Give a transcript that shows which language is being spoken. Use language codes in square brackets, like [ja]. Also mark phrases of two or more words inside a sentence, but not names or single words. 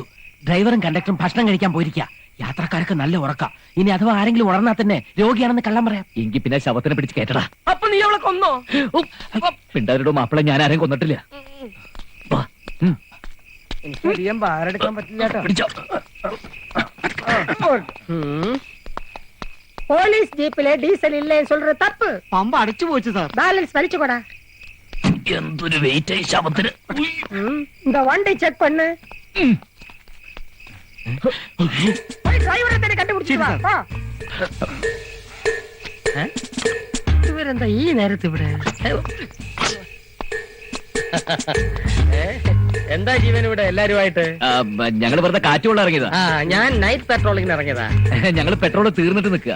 [ml] ഡ്രൈവറും കണ്ടക്ടറും ഭക്ഷണം കഴിക്കാൻ പോയിരിക്കുക. യാത്രക്കാർക്ക് നല്ല ഉറക്കാം. ഇനി അഥവാ ആരെങ്കിലും ഉണർന്നാൽ തന്നെ രോഗിയാണെന്ന് കള്ളം പറയാം. എങ്കിൽ പിന്നെ ശവത്തിനെ പിടിച്ച് കേട്ടടാ. അപ്പൊ നീ അവളെ കൊന്നോ? പിണ്ടാരുടെ മാപ്പിളെ ഞാൻ ആരെയും കൊന്നിട്ടില്ല. വാ. എനിക്ക് അധികം ഭാരെടുക്കാൻ പറ്റില്ല കേട്ടോ. പിടിച്ചോ. [ta] போலீஸ் ஜீப்ல டீசல் இல்லைன்னு சொல்ற தப்பு. பம்ப அடைச்சு போச்சு சார். பேலன்ஸ் வலிச்சுக்கூடா. [ml] എന്തൊരു വെയിറ്റ് ആയി ശവത്തിന്. [ta] இந்த வண்டி செக் பண்ணு. போய் டிரைவரை தேடி கண்டுபிடிச்சு வா. போ. [ml] ഇവരെന്താ ഈ നേരത്ത് ഇവിടെ? എന്താ ജീവൻ ഇവിടെ എല്ലാരുമായിട്ട്? ഞങ്ങൾ വെറുതെ കാറ്റുകൊള്ള ഇറങ്ങിയതാ. ആ, ഞാൻ നൈറ്റ് പെട്രോളിങ്ങിന് ഇറങ്ങിയതാ. ഞങ്ങൾ പെട്രോൾ തീർന്നിട്ട് നിൽക്കുക.